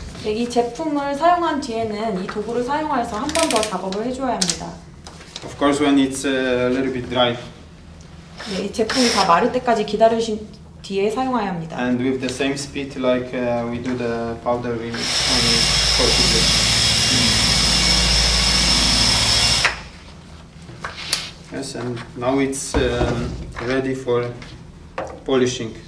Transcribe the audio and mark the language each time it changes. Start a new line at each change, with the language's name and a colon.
Korean: 네, 이 제품을 사용한 뒤에는 이 도구를 사용해서 한 번 더 작업을 해줘야 합니다.
English: Of course, when it's a little bit dry.
Korean: 네, 이 제품이 다 마를 때까지 기다리신 뒤에 사용해야 합니다.
English: And with the same speed like we do the powder, we only cork it. Yes, and now it's ready for polishing.